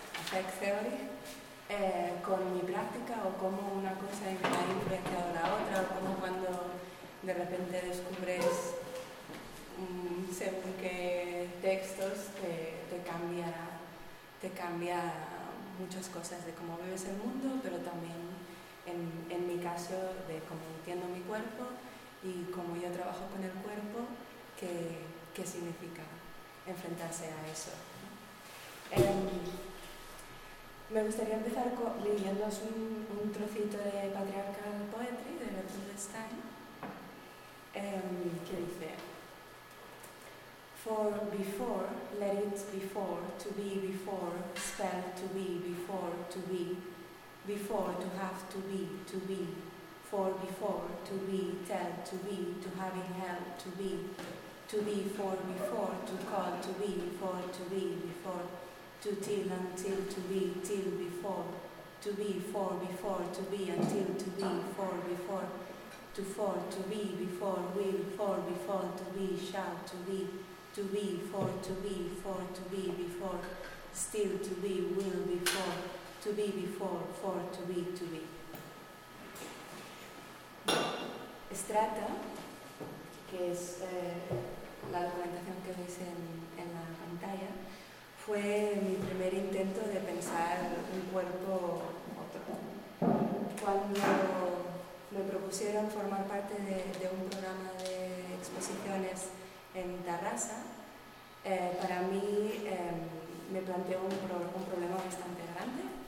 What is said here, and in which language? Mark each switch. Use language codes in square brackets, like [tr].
[es] fake theory, con mi práctica, o cómo una cosa ha influenciado la otra, o cómo cuando de repente descubres según qué textos te cambia muchas cosas de cómo vives el mundo, pero también en mi caso de cómo entiendo mi cuerpo y cómo yo trabajo con el cuerpo, qué significa enfrentarse a eso. Me gustaría empezar leyéndoos un trocito de Patriarchal Poetry de Gertrude Stein, que dice: [en] "For before, let it before, to be before, spell to be before, to be, before to have to be, for before, to be, tell to be, to having held to be for before, to call to be, for to be, before, to till until to be, till before, to be for before, to be until to be, for before, to for to be, before will, for before, to be, shall to be, to be, for to be, for to be, before, still to be, will before, to be before, for to be, to be." [es] Strata, que es la documentación que veis en la pantalla, fue mi primer intento de pensar un cuerpo otro. Cuando me propusieron formar parte de un programa de exposiciones en Tarrasa, para mí me planteó un problema bastante grande.